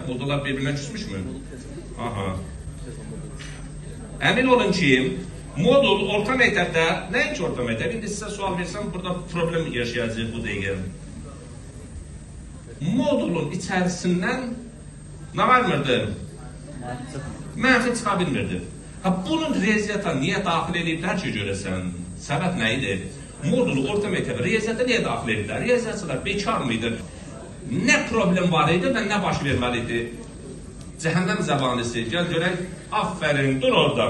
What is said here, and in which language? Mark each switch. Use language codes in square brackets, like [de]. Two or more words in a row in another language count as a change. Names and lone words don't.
[tr] Modullar birbirine küsmüş mü? Aha. Emin olun ki modul orta mektepte, neymiş orta mektep? Şimdi size sual versem burada problem yaşayacağız bu dəqiqə. Modulun içerisinden ne varmırdı? [az] Mənfi çıxa bilmirdi. Bunun riyaziyyata niye daxil ediblər ki görəsən? Səbəb nə idi? Modulu orta məktəbə riyaziyyata niye daxil ediblər? Riyaziyyatçılar bekar mıydı? Ne problem var idi və nə baş verməliydi? Cəhənnəm zəbanisi. Gəl görək. Aferin, dur oradan.